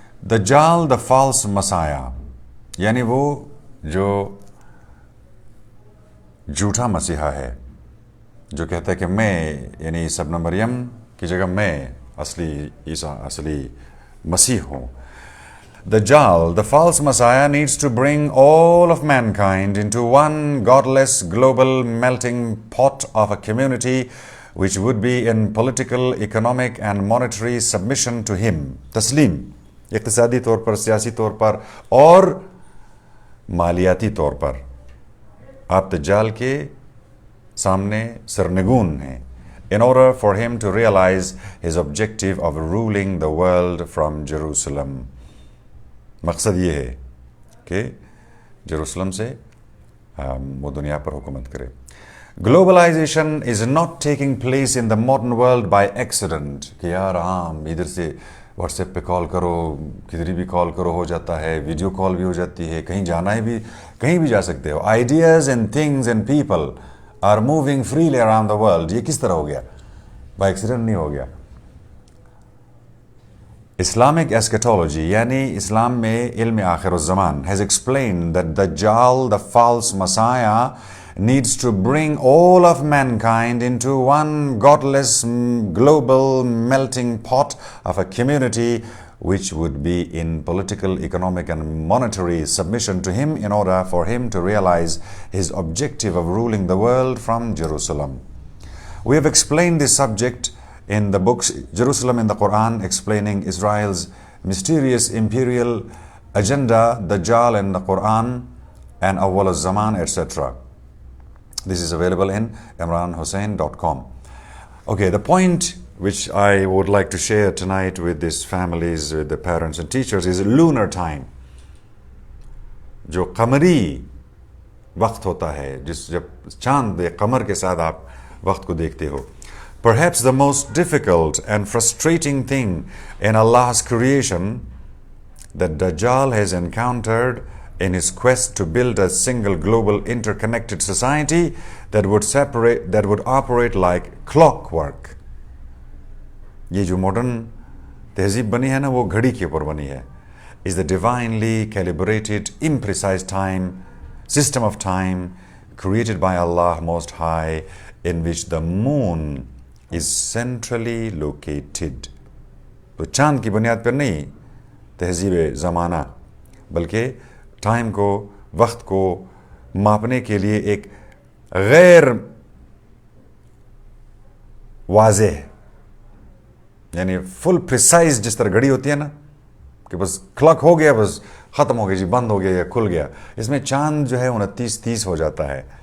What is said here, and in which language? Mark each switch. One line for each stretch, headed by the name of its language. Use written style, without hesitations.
English: دجال the false messiah,
Urdu: یعنی وہ جو جھوٹا مسیحا ہے جو کہتا ہے کہ میں یعنی عیسی ابن مریم کی جگہ میں اصلی عیسیٰ اصلی مسیح ہوں.
English: Dajjal, the false Messiah, needs to bring all of mankind into one godless global melting pot of a community which would be in political, economic and monetary submission to him.
Urdu: تسلیم، اقتصادی طور پر، سیاسی طور پر اور مالیاتی طور پر آپ دجال کے سامنے سرنگون ہیں.
English: In order for him to realize his objective of ruling the world from Jerusalem.
Urdu: مقصد یہ ہے کہ جروسلم سے وہ دنیا پر حکومت کرے.
English: Globalization is not taking place in the modern world by accident
Urdu: کہ یار عام ادھر سے واٹس ایپ پہ کال کرو، کدھر بھی کال کرو ہو جاتا ہے، ویڈیو کال بھی ہو جاتی ہے، کہیں جانا ہے بھی کہیں بھی جا سکتے ہو.
English: Ideas and things and people are moving freely around the world.
Urdu: یہ کس طرح ہو گیا؟ بائی ایکسیڈنٹ نہیں ہو گیا.
English: Islamic eschatology
Urdu: یعنی اسلام میں علم آخر الزمان
English: has explained that Dajjal, the false Messiah, needs to bring all of mankind into one godless global melting pot of a community which would be in political, economic and monetary submission to him in order for him to realize his objective of ruling the world from Jerusalem. We have explained this subject in the books Jerusalem in the Qur'an, explaining Israel's mysterious imperial agenda, Dajjal in the Qur'an, and Awwal al-Zaman, etc. This is available in imranhussain.com. Okay, the point which I would like to share tonight with these families, with the parents and teachers, is lunar time.
Urdu: جو قمری وقت ہوتا ہے، جب چاند قمر کے ساتھ آپ وقت کو دیکھتے ہو.
English: Perhaps the most difficult and frustrating thing in Allah's creation that Dajjal has encountered in his quest to build a single global interconnected society that would operate like clockwork.
Urdu: یہ جو ماڈرن تہذیب بنی ہے نا، وہ گھڑی کے اوپر بنی ہے.
English: is the divinely calibrated, imprecise time, system of time created by Allah Most High, in which the moon is centrally located.
Urdu: تو چاند کی بنیاد پر نہیں تہذیب زمانہ، بلکہ ٹائم کو، وقت کو ماپنے کے لیے ایک غیر واضح یعنی
English: full precise,
Urdu: جس طرح گھڑی ہوتی ہے نا کہ بس کلاک ہو گیا، بس ختم ہو گیا جی، بند ہو گیا یا کھل گیا، اس میں چاند جو ہے 29-30 ہو جاتا ہے.